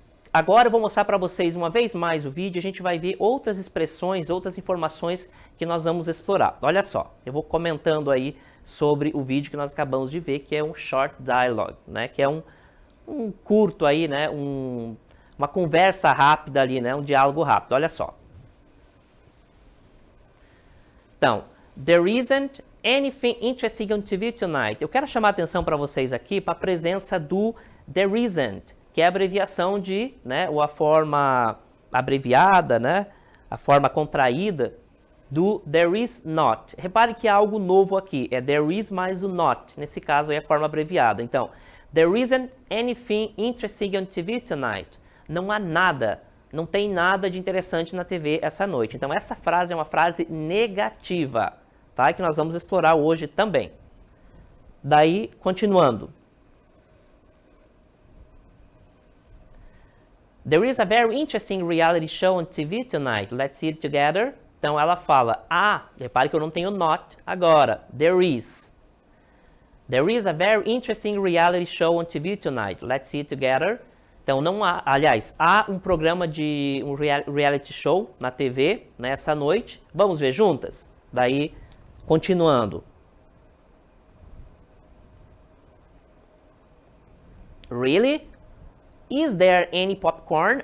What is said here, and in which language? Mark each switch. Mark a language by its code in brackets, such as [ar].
[pt] Agora eu vou mostrar para vocês uma vez mais o vídeo, a gente vai ver outras expressões, outras informações que nós vamos explorar. Olha só, eu vou comentando aí sobre o vídeo que nós acabamos de ver, que é um short dialogue, né, que é um curto aí, né, uma conversa rápida ali, né, um diálogo rápido. Olha só. [en] Então, there isn't anything interesting on TV tonight. [pt] Eu quero chamar a atenção para vocês aqui para a presença do there isn't, que é a abreviação de, né, ou a forma abreviada, né, a forma contraída do there is not. Repare que há algo novo aqui, é there is mais o not, nesse caso é a forma abreviada. [en] Então, there isn't anything interesting on TV tonight. [pt] Não há nada, não tem nada de interessante na TV essa noite. Então, essa frase é uma frase negativa, tá? Que nós vamos explorar hoje também. Daí, continuando. [en] There is a very interesting reality show on TV tonight. Let's see it together. [pt] Então, ela fala, repare que eu não tenho not agora. [en] There is. There is a very interesting reality show on TV tonight. Let's see it together. [pt] Então, não há, aliás, há um programa de um reality show na TV nessa noite. Vamos ver juntas? Daí, continuando. [en] Really? Is there any popcorn?